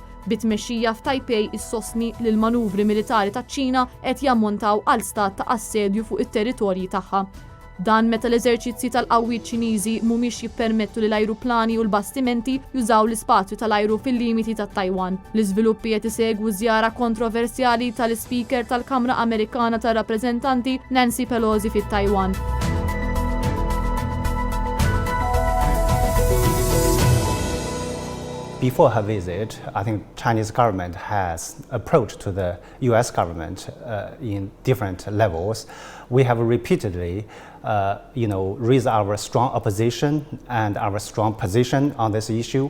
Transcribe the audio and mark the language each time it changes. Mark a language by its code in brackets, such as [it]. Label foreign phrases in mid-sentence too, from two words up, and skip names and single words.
[mt] Bit-tmexxija f'Taipei issostni li l-manuvri militari taċ-Ċina qed jammontaw għal stat ta' assedju fuq it-territorji tagħha. Dan meta l-eżerċizzi tal-qawwiet Ċiniżi mhumiex jippermettu li l-ajruplani u l-bastimenti jużaw l-ispazju tal-ajru fil-limiti tat-Taiwan. L-iżviluppi qed isegwu żjara kontroversjali tal-Speaker tal-Kamra Amerikana tar-Rappreżentanti Nancy Pelosi fit-Taiwan. [en] Before her visit, I think Chinese government has approached to the U.S. government in different levels. We have repeatedly, raised our strong opposition and our strong position on this issue.